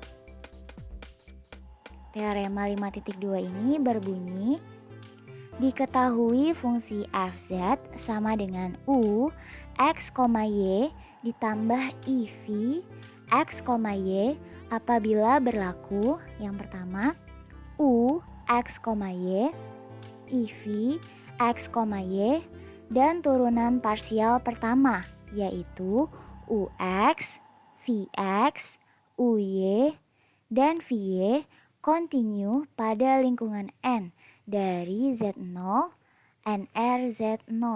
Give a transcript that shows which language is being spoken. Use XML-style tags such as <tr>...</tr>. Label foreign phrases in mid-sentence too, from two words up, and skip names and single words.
<id>Teorema 5.2 ini berbunyi, diketahui fungsi fz sama dengan u x, y ditambah iv x, y apabila berlaku yang pertama u x, y, iv x, y dan turunan parsial pertama yaitu ux, vx, uy dan vy kontinu pada lingkungan N dari Z0 NRZ0.</id>